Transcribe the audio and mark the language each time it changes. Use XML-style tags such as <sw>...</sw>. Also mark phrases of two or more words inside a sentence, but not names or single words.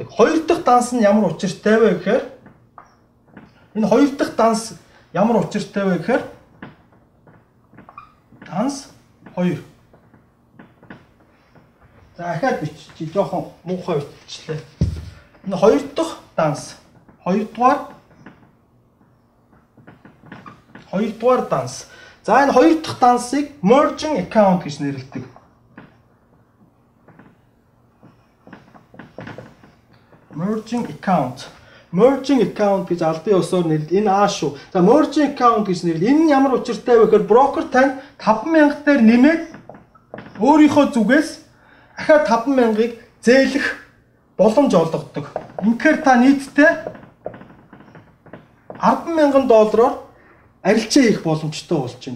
<mn>2 дахь данс нь ямар учиртай вэ гэхээр энэ 2 дахь данс ямар учиртай вэ гэхээр данс 2. За ахаад бичиж жоохон муухай биччихлээ. Энэ 2 дахь данс. 2 дугаар данс. За энэ 2 дахь дансыг</mn> <en>merging account</en> <mn>гэж нэрлэдэг.</mn> <en>Merging account</en> <mn>гэж албан ёсоор нэрлэдэг. Энэ аа шүү. За</mn> <en>merging account</en> <mn>гэж нэрлэдэг. Энэ нь ямар учиртай вэ гэхээр брокер танд 5,000 дээр нэмээд өөрийнхөө зүгээс ахаа 5,000-ыг зээлэх боломж олгодог. Инхээр та нийтдээ $10,000 арилжаа хийх боломжтой болж байна.</mn>